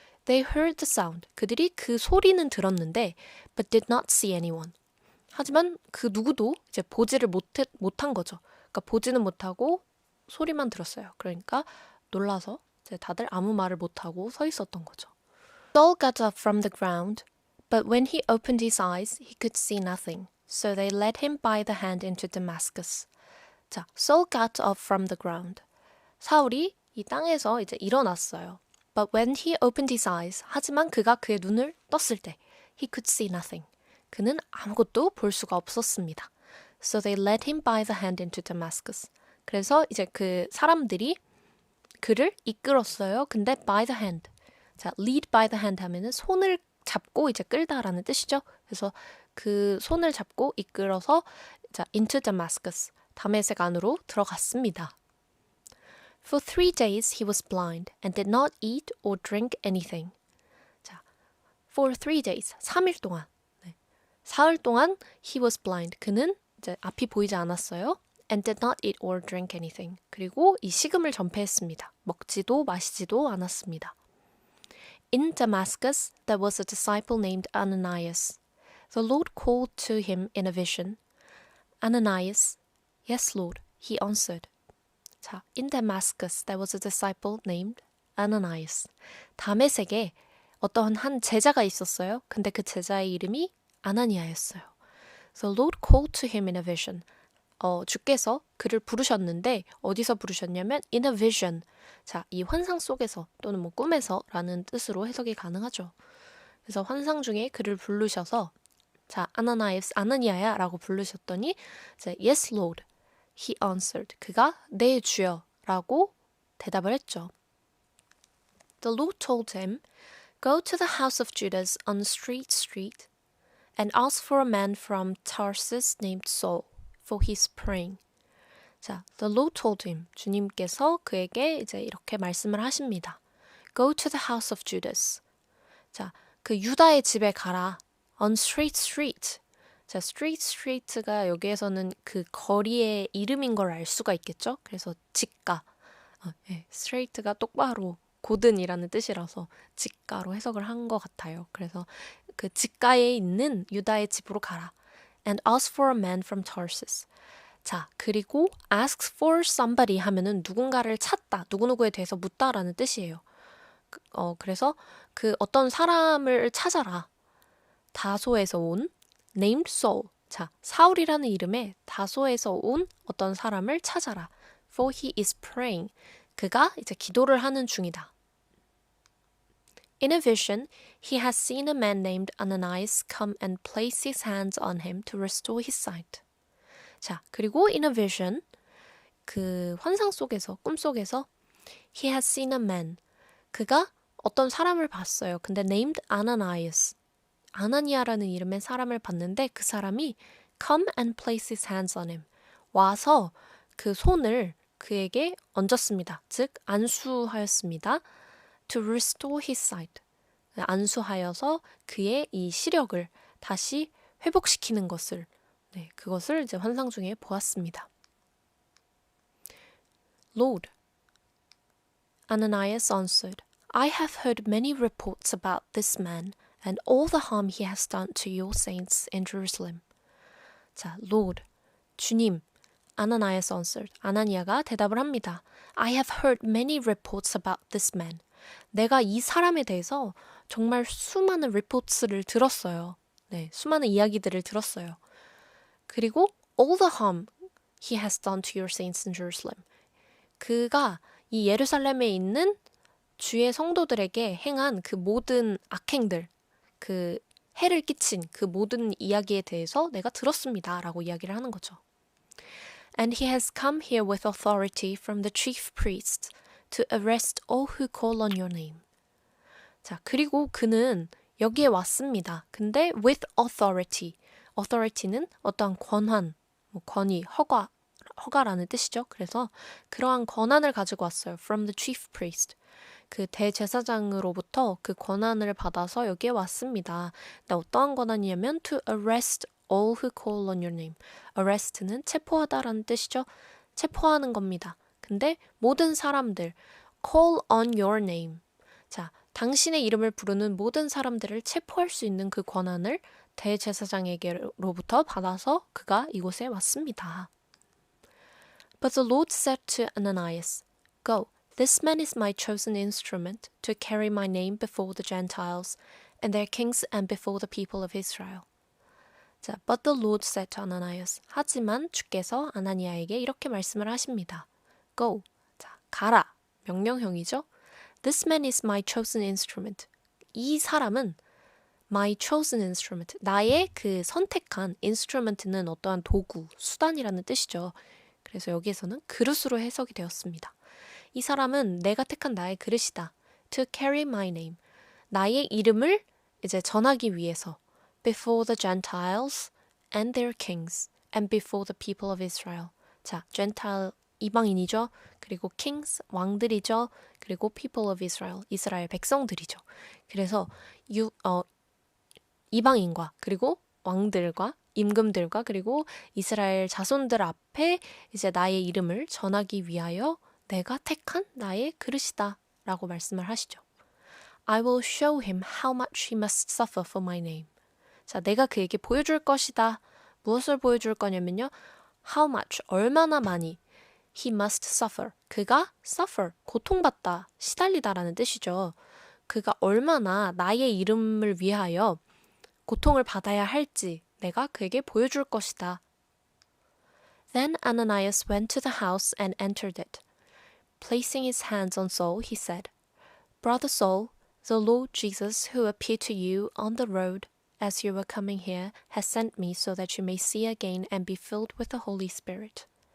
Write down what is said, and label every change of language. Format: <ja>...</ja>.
<en>They heard the sound.</en> <ko>그들이 그 소리는 들었는데</ko> <en>but did not see anyone.</en> <ko>하지만 그 누구도 이제 보지를 못한 거죠. 그러니까 보지는 못하고 소리만 들었어요. 그러니까 놀라서 이제 다들 아무 말을 못하고 서 있었던 거죠.</ko> <en>Saul got up from the ground, but when he opened his eyes, he could see nothing. So they led him by the hand into Damascus.</en> <ko>자,</ko> <en>Saul got up from the ground.</en> <ko>사울이 이 땅에서 이제 일어났어요.</ko> <en>But when he opened his eyes,</en> <ko>하지만 그가 그의 눈을 떴을 때,</ko> <en>he could see nothing.</en> <ko>그는 아무것도 볼 수가 없었습니다.</ko> <en>So they led him by the hand into Damascus.</en> <ko>그래서 이제 그 사람들이 그를 이끌었어요. 근데</ko> <en>by the hand.</en> <ko>자,</ko> <en>lead by the hand</en> <ko>하면은 손을 잡고 이제 끌다라는 뜻이죠. 그래서 그 손을 잡고 이끌어서 자,</ko> <en>into Damascus.</en> <ko>다메섹 안으로 들어갔습니다.</ko> <en>For 3 days he was blind and did not eat or drink anything.</en> <ko>자,</ko> <en>for 3 days,</en> <ko>3일 동안. 네. 사흘 동안</ko> <en>he was blind.</en> <ko>그는 이제 앞이 보이지 않았어요.</ko> <en>And did not eat or drink anything.</en> <ko>그리고 이 식음을 전폐했습니다. 먹지도 마시지도 않았습니다.</ko> <en>In Damascus, there was a disciple named Ananias. The Lord called to him in a vision. Ananias, yes, Lord, he answered. 자, in Damascus, there was a disciple named Ananias.</en> <ko>다메섹에 어떤 한 제자가 있었어요. 근데 그 제자의 이름이 아나니아였어요.</ko> <en>The Lord called to him in a vision.</en> <ko>주께서 그를 부르셨는데 어디서 부르셨냐면</ko> <en>in a vision.</en> <ko>자, 이 환상 속에서 또는 뭐 꿈에서라는 뜻으로 해석이 가능하죠. 그래서 환상 중에 그를 부르셔서 자, 아나니아야라고 부르셨더니 이제</ko> <en>yes Lord. He answered.</en> <ko>그가 네 주여 라고 대답을 했죠.</ko> <en>The Lord told him, Go to the house of Judas on Street Street and ask for a man from Tarsus named Saul, for he's praying.</en> <ko>자,</ko> <en>the Lord told him,</en> <ko>주님께서 그에게 이제 이렇게 말씀을 하십니다.</ko> <en>Go to the house of Judas.</en> <ko>자, 그 유다의 집에 가라.</ko> <en>On Street Street.</en> <ko>자,</ko> <en>Street Street</en> <ko>가 여기에서는 그 거리의 이름인 걸 알 수가 있겠죠? 그래서 직가. Straight가 똑바로 고든이라는 뜻이라서 직가로 해석을 한 것 같아요. 그래서 그 직가에 있는 유다의 집으로 가라.</ko> <en>And ask for a man from Tarsus.</en> <ko>자, 그리고</ko> <en>ask for somebody</en> <ko>하면은 누군가를 찾다, 누구누구에 대해서 묻다라는 뜻이에요. 그래서 그 어떤 사람을 찾아라. 다소에서 온</ko> <en>named Saul.</en> <ko>자, 사울이라는 이름의 다소에서 온 어떤 사람을 찾아라.</ko> <en>For he is praying.</en> <ko>그가 이제 기도를 하는 중이다.</ko> <en>In a vision, he has seen a man named Ananias come and place his hands on him to restore his sight.</en> <ko>자, 그리고</ko> <en>in a vision,</en> <ko>그 환상 속에서, 꿈 속에서</ko> <en>he has seen a man.</en> <ko>그가 어떤 사람을 봤어요. 근데</ko> <en>named Ananias.</en> <ko>아나니아라는 이름의 사람을 봤는데 그 사람이</ko> <en>come and place his hands on him.</en> <ko>와서 그 손을 그에게 얹었습니다. 즉 안수하였습니다.</ko> <en>To restore his sight.</en> <ko>안수하여서 그의 이 시력을 다시 회복시키는 것을 그것을 이제 환상 중에 보았습니다.</ko> <en>Lord, Ananias answered, I have heard many reports about this man and all the harm he has done to your saints in Jerusalem.</en> <ko>자,</ko> <en>Lord,</en> <ko>주님,</ko> <en>Ananias answered.</en> <ko>아나니아가 대답을 합니다.</ko> <en>I have heard many reports about this man.</en> <ko>내가 이 사람에 대해서 정말 수많은 reports를 들었어요. 네, 수많은 이야기들을 들었어요. 그리고</ko> <en>all the harm he has done to your saints in Jerusalem.</en> <ko>그가 이 예루살렘에 있는 주의 성도들에게 행한 그 모든 악행들, 그 해를 끼친 그 모든 이야기에 대해서 내가 들었습니다. 라고 이야기를 하는 거죠.</ko> <en>And he has come here with authority from the chief priests to arrest all who call on your name.</en> <ko>자, 그리고 그는 여기에 왔습니다.</ko> <en>근데 with authority.</en> <ko>authority는 어떠한 권한, 권위, 허가라는 뜻이죠. 그래서 그러한 권한을 가지고 왔어요.</ko> <en>From the chief priest.</en> <ko>그 대제사장으로부터 그 권한을 받아서 여기에 왔습니다. 근데 어떠한 권한이냐면</ko> <en>to arrest all who call on your name.</en> <ko>arrest는 체포하다라는 뜻이죠. 체포하는 겁니다. 근데 모든 사람들</ko> <en>call on your name.</en> <ko>자, 당신의 이름을 부르는 모든 사람들을 체포할 수 있는 그 권한을 대제사장에게로부터 받아서 그가 이곳에 왔습니다.</ko> <en>But the Lord said to Ananias, Go, this man is my chosen instrument to carry my name before the Gentiles and their kings and before the people of Israel. 자, but the Lord said to Ananias.</en> <ko>하지만 주께서 아나니아에게 이렇게 말씀을 하십니다.</ko> <en>Go.</en> <ko>자, 가라. 명령형이죠.</ko> <en>This man is my chosen instrument.</en> <ko>이 사람은</ko> <en>my chosen instrument.</en> <ko>나의 그 선택한 instrument는 어떠한 도구, 수단이라는 뜻이죠. 그래서 여기에서는 그릇으로 해석이 되었습니다. 이 사람은 내가 택한 나의 그릇이다.</ko> <en>To carry my name.</en> <ko>나의 이름을 이제 전하기 위해서</ko> <en>before the Gentiles and their kings and before the people of Israel.</en> <ko>자, Gentile 이방인이죠. 그리고 kings 왕들이죠. 그리고</ko> <en>people of Israel</en> <ko>이스라엘 백성들이죠. 그래서 이방인과 그리고 왕들과 임금들과 그리고 이스라엘 자손들 앞에 이제 나의 이름을 전하기 위하여 내가 택한 나의 그릇이다 라고 말씀을 하시죠.</ko> <en>I will show him how much he must suffer for my name.</en> <ko>자, 내가 그에게 보여줄 것이다. 무엇을 보여줄 거냐면요.</ko> <en>How much,</en> <ko>얼마나 많이</ko> <en>he must suffer.</en> <ko>그가 suffer, 고통받다, 시달리다라는 뜻이죠. 그가 얼마나 나의 이름을 위하여 고통을 받아야 할지 내가 그에게 보여줄 것이다.</ko> <en>Then Ananias went to the house and entered it. Placing his hands on Saul, he said, Brother Saul, the Lord Jesus, who appeared to you on the road as you were coming here, has sent me so that you may see again and be filled with the Holy Spirit.</en>